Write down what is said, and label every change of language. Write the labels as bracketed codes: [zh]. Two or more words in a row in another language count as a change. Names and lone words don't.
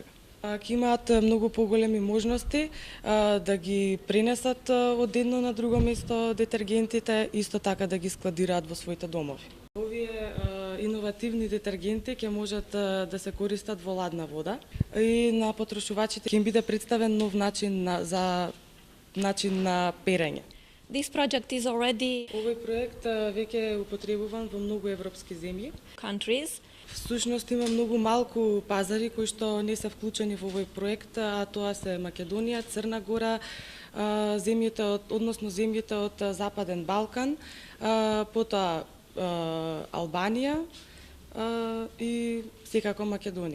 [mk] Ќе имаат многу поголеми можности да ги пренесат од едно на друго место детергентите, исто така да ги складираат во своите домови. Овие иновативни детергенти ќе можат да се користат во ладна вода и на потрошувачите ќе им биде представен нов начин на перење. [en] This project is already [mk] Овој проект веќе е употребуван во многу европски земји. [en] countries. [mk] Всушност има многу малку пазари кои што не се вклучени во овој проект, а тоа се Македонија, Црна Гора, земјите од Западен Балкан, потоа Албанија и секако Македонија.